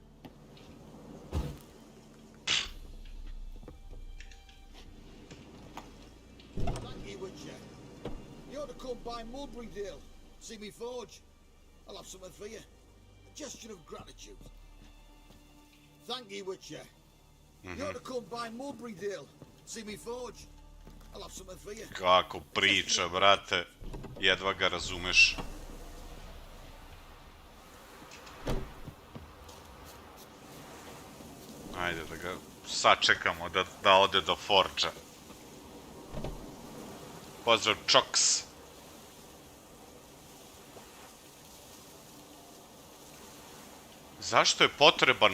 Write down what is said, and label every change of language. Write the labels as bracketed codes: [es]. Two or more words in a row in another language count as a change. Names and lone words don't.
[en] See me forge? I'll have something for you. A gesture of gratitude. Thank you, Witcher. You ought to come by Mulberrydale. See me forge? I'll have something for you. [sr] Kako priča, brate. Jedva ga razumeš. Ajde da ga sačekamo da ode do forđa. Pozdrav, Čoks. Zašto je potreban?